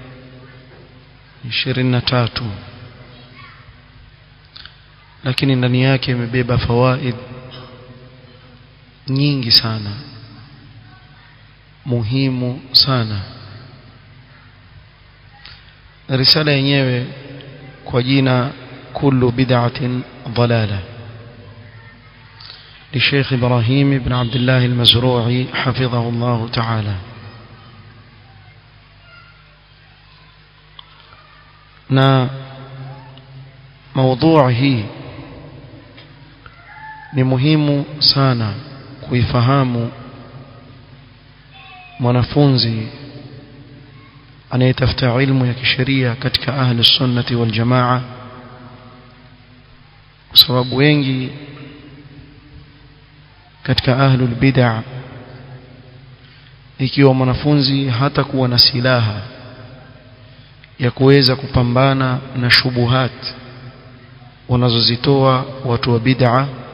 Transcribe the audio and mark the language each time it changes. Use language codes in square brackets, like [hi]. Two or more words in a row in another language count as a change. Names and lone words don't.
[sw] 23, lakini ndani yake imebeba fawaid nyingi sana, muhimu sana. Risala yenyewe kwa jina [ar] كل بدعة ضلالة للشيخ إبراهيم بن عبد الله المزروعي حفظه الله تعالى. [sw] na موضوع hii ni muhimu sana kuifahamu mwanafunzi anayetafuta ilmu ya kisheria katika [ar] أهل السنة والجماعة, [sw] kwa sababu wengi katika [ar] أهل البدعة, [sw] ikiwa mwanafunzi hata kuwa na silaha ya kuweza kupambana na shubuhat wanazozitoa watu wa bid'ah,